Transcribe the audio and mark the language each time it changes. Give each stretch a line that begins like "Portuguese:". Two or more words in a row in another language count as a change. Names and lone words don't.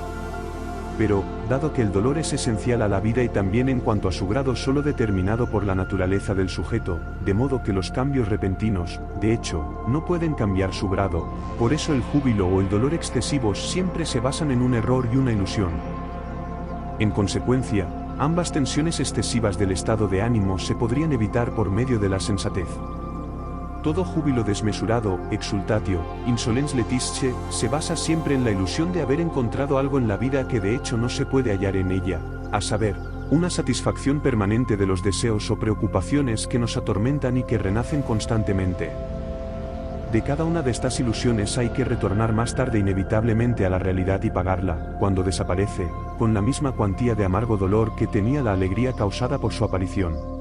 Spanish: Pero, dado que el dolor es esencial a la vida y también en cuanto a su grado solo determinado por la naturaleza del sujeto, de modo que los cambios repentinos, de hecho, no pueden cambiar su grado, por eso el júbilo o el dolor excesivos siempre se basan en un error y una ilusión. En consecuencia, ambas tensiones excesivas del estado de ánimo se podrían evitar por medio de la sensatez. Todo júbilo desmesurado,
Latin: exultatio, insolens letisce,
Spanish: se basa siempre en la ilusión de haber encontrado algo en la vida que de hecho no se puede hallar en ella, a saber, una satisfacción permanente de los deseos o preocupaciones que nos atormentan y que renacen constantemente. De cada una de estas ilusiones hay que retornar más tarde inevitablemente a la realidad y pagarla, cuando desaparece, con la misma cuantía de amargo dolor que tenía la alegría causada por su aparición.